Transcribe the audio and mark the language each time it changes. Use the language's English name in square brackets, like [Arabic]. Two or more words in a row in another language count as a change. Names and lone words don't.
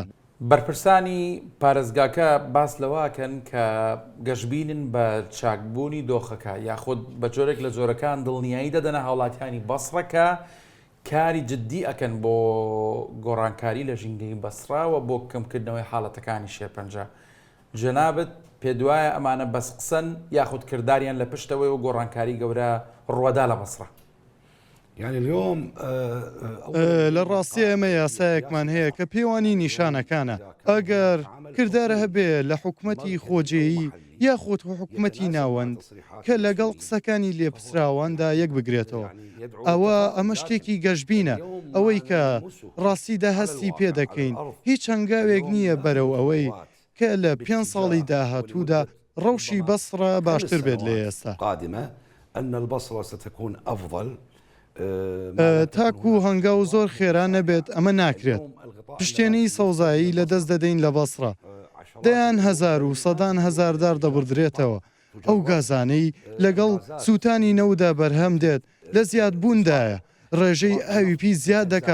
[Central Kurdish] بەرپرسانی پارێزگاکە باس لەواکەن کە گەشتبینن بە چاکبوونی دۆخەکە یاخود بە جۆرێک لە جۆرەکان دڵنیایی دەدەنە هاوڵاتیانی بەسڕەکە کاری جددی ئەکەن بۆ گۆڕانکاری لە ژینگەی بەسراوە بۆ کەمکردنەوەی حاڵەتەکانی شێرپەنجە جەنابەت پێ دوایە ئەمانە بەس قسەن یاخود کردداریان لە پشتەوەی و گۆڕانکاری گەورە ڕوەدا لە بەسڕە [Arabic] يعني اليوم [Central Kurdish] لە ڕاستی ئێمە یاسایەکمان هەیە کە پێوانی نیشانەکانە ئەگەر کردارە هەبێ لە حکوومەتی خۆجێیی یاخود حکوومەتی ناوەند کە لەگەڵ قسەکانی لێپسراواندا یەک بگرێتەوە ئەمە شتێکی گەشتبینە ئەوەی کە ڕاستیدا هەستی پێ دەکەین هیچ هەنگاوێک نییە بەرەو ئەوەی کە لە 5 ساڵی داهاتوودا ڕەوشی بەسڕە باشتر بێت لە ئێستا [Arabic] قادمة أن البصرة ستكون أفضل [Central Kurdish] تاکو هەنگاو زۆر خێران نەبێت ئەمە ناکرێت پشتێنەی سەوزایی لە دەست دەدەین لە بەسڕە دەیان هەزار و سەدان هەزاردار دەبردرێتەوە ئەو گازانەی لەگەڵ سووتانی نەودا بەرهەم دێت لە زیادبووندایە ڕێژەی ئاویپی زیاد دەکات